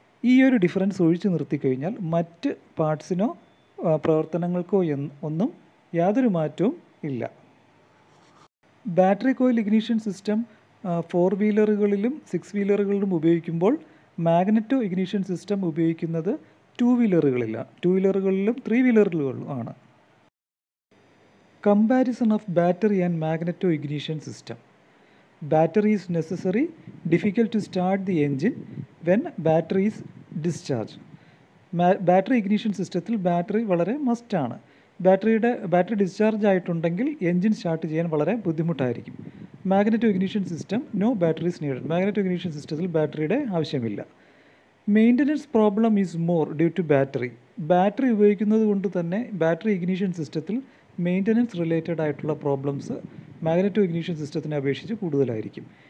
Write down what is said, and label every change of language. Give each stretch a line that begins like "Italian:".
Malayalam: ഈ ഒരു ഡിഫറൻസ് ഒഴിച്ചു നിർത്തിക്കഴിഞ്ഞാൽ മറ്റ് പാർട്സിനോ പ്രവർത്തനങ്ങൾക്കോ ഒന്നും യാതൊരു മാറ്റവും ഇല്ല. ബാറ്ററി കോയിൽ ഇഗ്നിഷൻ സിസ്റ്റം 4 വീലറുകളിലും 6 വീലറുകളിലും ഉപയോഗിക്കുമ്പോൾ മാഗ്നറ്റോ ഇഗ്നിഷൻ സിസ്റ്റം ഉപയോഗിക്കുന്നത് 2 വീലറുകളിലും 3 വീലറുകളിലും ആണ്.
English: Comparison of battery and magneto ignition system. Battery is necessary, difficult to start the engine when battery is discharged. Battery ignition സിസ്റ്റത്തിൽ battery വളരെ മസ്റ്റാണ്. Battery discharge ആയിട്ടുണ്ടെങ്കിൽ engine start ചെയ്യാൻ വളരെ ബുദ്ധിമുട്ടായിരിക്കും. Magneto ignition system no batteries needed.
Malayalam: Magneto ignition സിസ്റ്റത്തിൽ ബാറ്ററിയുടെ ആവശ്യമില്ല.
English: Maintenance problem is more due to battery.
Malayalam: Battery ഉപയോഗിക്കുന്നത് കൊണ്ട് തന്നെ ബാറ്ററി ഇഗ്നിഷൻ സിസ്റ്റത്തിൽ മെയിൻ്റനൻസ് റിലേറ്റഡ് ആയിട്ടുള്ള പ്രോബ്ലംസ് മാഗ്നറ്റോ ഇഗ്നിഷൻ സിസ്റ്റത്തിനെ അപേക്ഷിച്ച് കൂടുതലായിരിക്കും.